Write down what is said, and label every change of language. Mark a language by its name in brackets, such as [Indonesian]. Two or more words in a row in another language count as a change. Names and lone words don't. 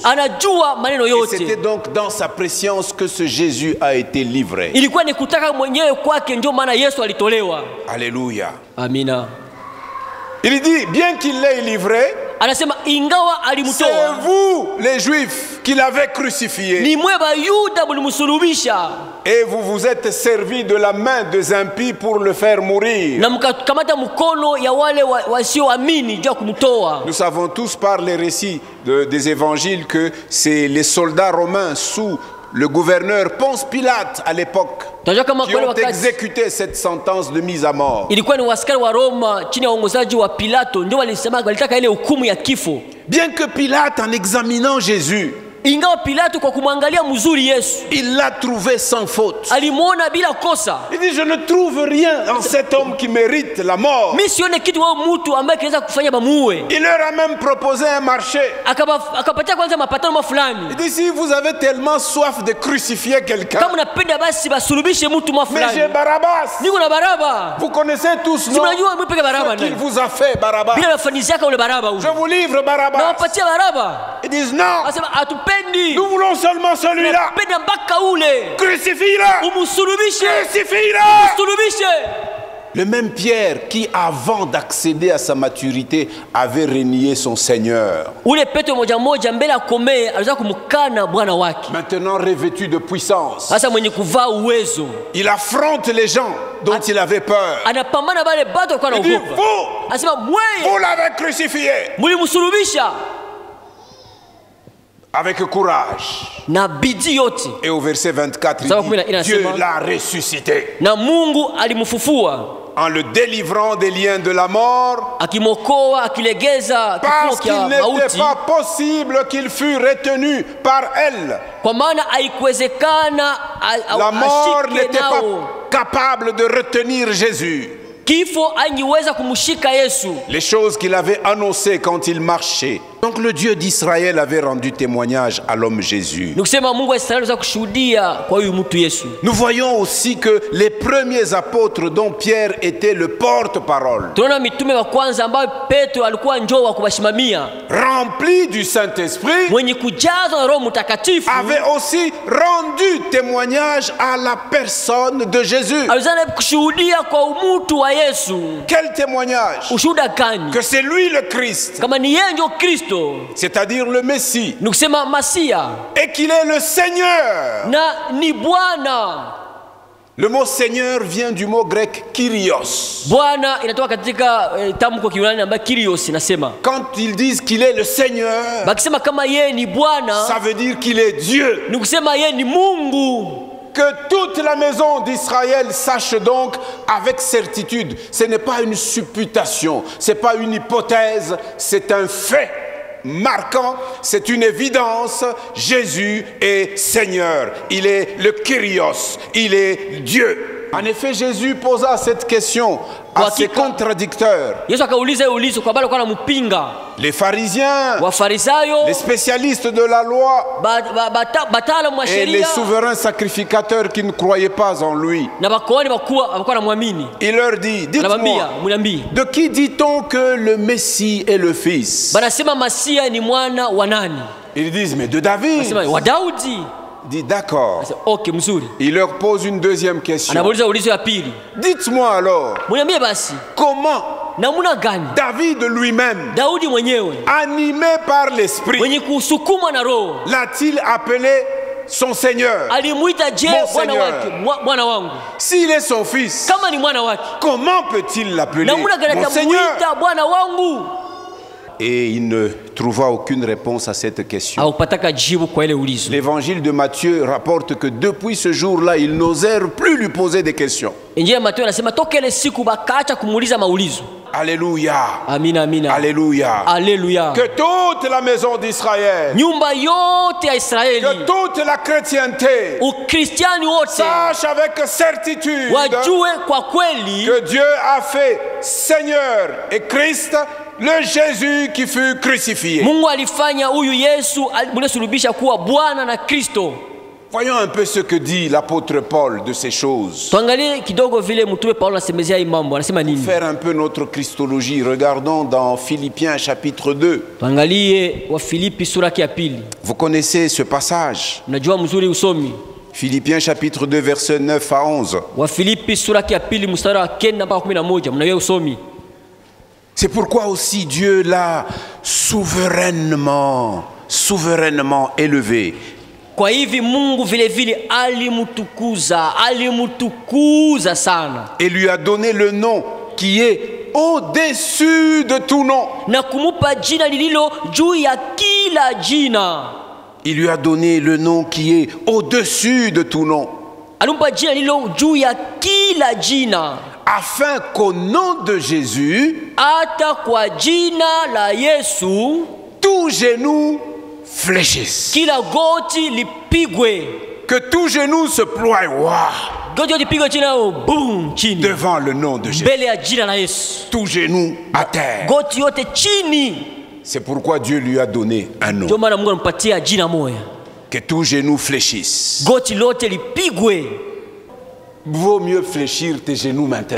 [French] Et c'était donc dans sa préscience que ce Jésus a été livré. Alléluia. [Swahili] Amina. [French] Il dit, bien qu'il l'ait livré, [Swahili] Anasema ingawa [French] c'est [Swahili] alimutoa [French] vous les Juifs qui l'avez crucifié. [Swahili] ni mwe Bayuda mulimsulubisha [French] Et vous vous êtes servi de la main des impies pour le faire mourir. [Swahili] na mkakamata mkono ya wale wasioamini juu ya kumtoa. [French] Nous savons tous par les récits des évangiles que c'est les soldats romains sous le gouverneur Ponce Pilate à l'époque [Swahili] Tunajua kama [French] qui [Swahili] kweli [French] ont [Swahili] wakati [French] exécuté cette sentence de mise à mort. [Swahili] ilikuwa ni askari wa Roma chini ya uongozaji wa Pilato ndio walitaka ile hukumu ya kifo. [French] Bien que Pilate, en examinant Jésus, [Swahili] Ingawa Pilato kwa kumwangalia mzuri Yesu [French] il l'a trouvé sans faute. [Swahili] alimuona bila kosa. [French] Il dit, je ne trouve rien en cet homme qui mérite la mort. [Swahili] Mimi sione kitu wao mtu ambaye kinaweza kufanya bamuue. [French] Il leur a même proposé un marché. [Swahili] Akapatia kwanza mapatano fulani. [French] Il dit, si vous avez tellement soif de crucifier quelqu'un, [Swahili] Kama unapenda basi basulubishe mtu [French] mais [Swahili] fulani. [French] j'ai Barabbas. [Swahili] Niko na Baraba. [French] Vous connaissez tous, [Swahili] Si [French] non? [Swahili] mnajua mpeke Baraba [French] Ce qu'il [Swahili] nani? [French] vous a fait, Barabbas. [Swahili] Bila mafanisi yake ule Baraba huyo. [French] Je vous livre [Swahili] Na [French] Barabbas. [Swahili] wapatia Baraba. [French] Ils disent non, [Swahili] Anasema hatupendi. [French] nous voulons seulement celui-là. [Swahili] Tunapenda mpaka ule. [French] Crucifie-le. [Swahili] Umusulubishe. [French] Crucifie-le. [Swahili] Usulubishe. [French] Le même Pierre qui, avant d'accéder à sa maturité, avait renié son Seigneur. [Swahili] Ule Petro moja mbele akomee aliweza kumkana Bwana wake. [French] Maintenant revêtu de puissance, [Swahili] Sasa mwenye kuvaa uwezo [French] il affronte les gens dont il avait peur. [Swahili] anapambana bale batu walikuwa [French] Il dit, [Swahili] naogopa. [French] vous, [Swahili] Anasema mweye [French] vous l'avez crucifié. [Swahili] mulimsulubisha [French] Avec courage. [Swahili] na bidii yote, [French] Et au verset 24, il [Swahili] Sawa [French] dit, [Swahili] kumi na nne [French] Dieu [Swahili] anasema, [French] l'a ressuscité [Swahili] na Mungu alimfufua [French] en le délivrant des liens de la mort, [Swahili] akimokoa akilegeza [French] parce [Swahili] kifungo [French] qu'il [Swahili] cha [French] n'était [Swahili] mauti, [French] pas possible qu'il fût retenu par elle. [Swahili] kwa maana haikuwezekana [French] La mort [Swahili] ashike [French] n'était [Swahili] nao. [French] pas capable de retenir Jésus. [Swahili] Kifo angiweza kumshika Yesu. [French] Les choses qu'il avait annoncées quand il marchait. Donc le Dieu d'Israël avait rendu témoignage à l'homme Jésus. [Swahili] Nikusema Mungu wa Israeli aliweza kushuhudia kwa huyu mtu Yesu. [French] Nous voyons aussi que les premiers apôtres dont Pierre était le porte-parole, [Swahili] Tunaona mitume wa kwanza ambao Petro alikuwa njoo wa kuwasimamia, [French] remplis du Saint-Esprit, [Swahili] mwenye kujazwa na Roho Mtakatifu, [French] avaient aussi rendu témoignage à la personne de Jésus. [Swahili] aliweza kushuhudia kwa mtu wa Yesu. [French] Quel témoignage? [Swahili] Ushuhuda gani? [French] Que c'est lui le Christ, [Swahili] Kama ni yeye ndio Kristo, [French] c'est-à-dire le Messie, [Swahili] nikusema Masia [French] et qu'il est le Seigneur. [Swahili] na ni Bwana. [French] Le mot Seigneur vient du mot grec Kyrios. [Swahili] Bwana inatoka katika tamko Kiunani ambayo Kyrios inasema. [French] Quand ils disent qu'il est le Seigneur, [Swahili] Bakisema kama yeye ni Bwana, [French] ça veut dire qu'il est Dieu. [Swahili] ni kusema yeye ni Mungu. [French] Que toute la maison d'Israël sache donc avec certitude, ce n'est pas une supputation, ce n'est pas une hypothèse, c'est un fait marquant, c'est une évidence. Jésus est Seigneur, il est le Kyrios, il est Dieu. En effet, Jésus posa cette question à ses contradicteurs. [Swahili] Yesu akauliza hiyo ulizo kwa bale kwa anampinga. [French] Les pharisiens, [Swahili] Wafarisayo, [French] les spécialistes de la loi [Swahili] bataalamu wa [French] et les [Swahili] sheria [French] souverains sacrificateurs qui ne croyaient pas en lui. [Swahili] na bakoani bakubwa walikuwa wanamwamini. [French] Il leur dit, dites-moi, [Swahili] Anamwambia, mniambie, [French] de qui dit-on que le Messie est le fils? [Swahili] banasema Masia ni mwana wa nani? [French] Ils disent, mais de David. [Swahili] Anasema wa Daudi. [French] Il dit, d'accord. [Swahili] Anasema okay, mzuri. [French] Il leur pose une deuxième question. [Swahili] Anauliza ulizo ya pili. [French] Dites-moi alors, [Swahili] Mniambie basi, [French] comment [Swahili] namna gani [French] David lui-même, [Swahili] Daudi mwenyewe [French] animé par l'Esprit, [Swahili] mwenye kusukumwa na Roho [French] l'a-t-il appelé son Seigneur? [Swahili] alimuita je [French] Mon [Swahili] bwana [French] Seigneur. [Swahili] wake, bwana wangu? [French] S'il est son fils, [Swahili] Kama ni mwana wake, [French] comment peut-il l'appeler [Swahili] namna gani [French] mon Seigneur? [Swahili] atamuita bwana wangu? [French] Et il ne trouva aucune réponse à cette question. [Swahili] Haukupataka jibu kwa ile ulizo. [French] L'évangile de Matthieu rapporte que depuis ce jour-là, ils n'osèrent plus lui poser des questions. [Swahili] Injili ya Mathayo anasema toka ile siku bakaacha kumuuliza maulizo. [French] Alléluia. [Swahili] Amina, amina. [French] Alléluia. Alléluia. Que toute la maison d'Israël, [Swahili] Nyumba yote ya [French] que [Swahili] Israeli, [French] toute la chrétienté [Swahili] Ukristiani wote [French] sache avec certitude [Swahili] wajue kwa kweli [French] que Dieu a fait Seigneur et Christ le Jésus qui fut crucifié. [Swahili] Mungu alifanya huyu Yesu mlesulubisha kuwa Bwana na Kristo. [French] Voyons un peu ce que dit l'apôtre Paul de ces choses. [Swahili] Tuangalie kidogo vile mtume Paulo anasemezea hii mambo, anasema nini? [French] Faire un peu notre christologie. Regardons dans Philippiens chapitre 2. [Swahili] Tuangalie wa Filipi sura ya pili. [French] Vous connaissez ce passage. [Swahili] Unajua mzuri usomi. [French] Philippiens chapitre 2 versets 9 à 11. [Swahili] Wa Filipi sura ya pili mstari wa 9 mpaka 11. Mnajua usomi. [French] C'est pourquoi aussi Dieu l'a souverainement élevé. [Swahili] Kwa hivi Mungu vile vile alimutukuza sana. [French] Et lui a donné le nom qui est au-dessus de tout nom. [Swahili] Na kumupa jina lililo juu ya kila jina. [French] Il lui a donné le nom qui est au-dessus de tout nom. [Swahili] Alimpa jina lililo juu ya kila jina. [French] Afin qu'au nom de Jésus, [Swahili] ata kwa jina la Yesu, [French] tout genou fléchisse. [Swahili] Kila goti lipigwe. [French] Que tout genou se ploie devant le nom de Jésus. Tout genou à terre. C'est pourquoi Dieu lui a donné un nom. Que tout genou fléchisse. Vaut mieux fléchir tes genoux maintenant.